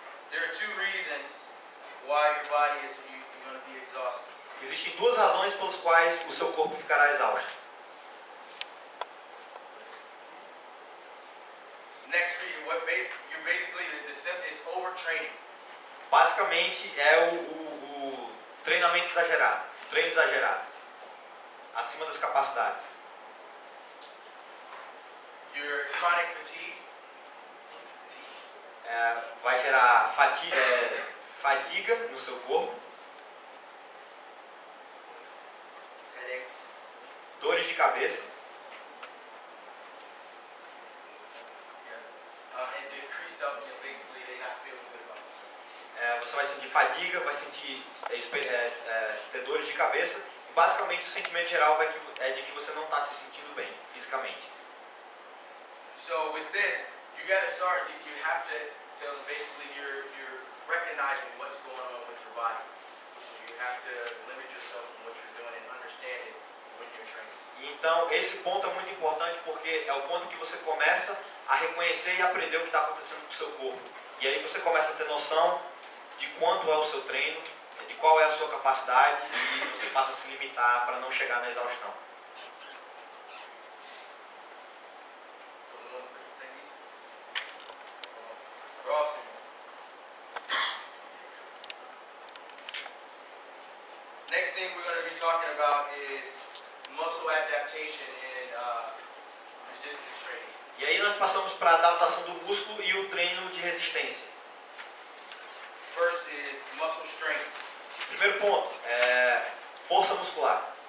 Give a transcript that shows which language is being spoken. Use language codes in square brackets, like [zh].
[en] There are two reasons why your body is you're going to be exhausted. [pt] Existem duas razões pelas quais o seu corpo ficará exausto. [en] Next reason, you're basically the symptom is overtraining. [pt] Basicamente é o treinamento exagerado, treino exagerado, acima das capacidades. [en] Your chronic fatigue. [pt] Vai gerar fadiga no seu corpo, [en] Headaches. [pt] dores de cabeça [en] And decrease up, basically they're not feeling good about it. [pt] você vai sentir fadiga, vai sentir ter dores de cabeça. E basicamente o sentimento geral é de que você não está se sentindo bem fisicamente. [en] So with this, you got to start. You have to tell them basically you're recognizing what's going on with your body. So you have to limit yourself from what you're doing and understand it when you're training. [pt] Então esse ponto é muito importante porque é o ponto que você começa a reconhecer e aprender o que está acontecendo com o seu corpo. E aí você começa a ter noção de quanto é o seu treino, de qual é a sua capacidade e você passa a se limitar para não chegar na exaustão. Todo mundo tem isso? Próximo. [en] Next thing we're going to be talking about is muscle adaptation and resistance training. [pt] E aí nós passamos para a adaptação do músculo e o treino de resistência. [en] First is muscle strength. [pt] Primeiro ponto, força muscular.